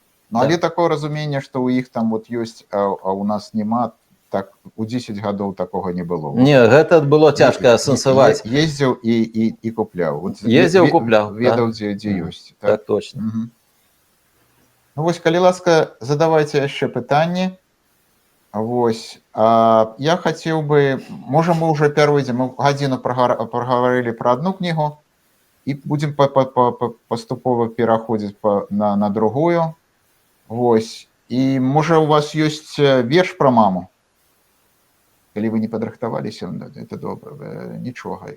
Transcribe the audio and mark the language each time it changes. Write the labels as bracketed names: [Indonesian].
[Russian] Ну, але такое разумение, что у их там вот есть, а у нас нема, [Belarusian] так у 10 гадоў такога не было. Не, гэта было цяжка асэнсаваць. Ездзіў і купляў. Ездзіў, купляў, Ведаў, дзе ёсць. [Russian] Так точно. [Belarusian] Ну вось, калі ласка, задавайце яшчэ пытанні. Вось, я хацеў бы, можа мы ўжо пяройдзем, мы гадзіну прагаварылі пра адну кнігу і будзем паступова пераходзіць на другую. Вось, і можа у вас ёсць верш пра маму? Калі вы не падрыхтаваліся, это добра, нічога.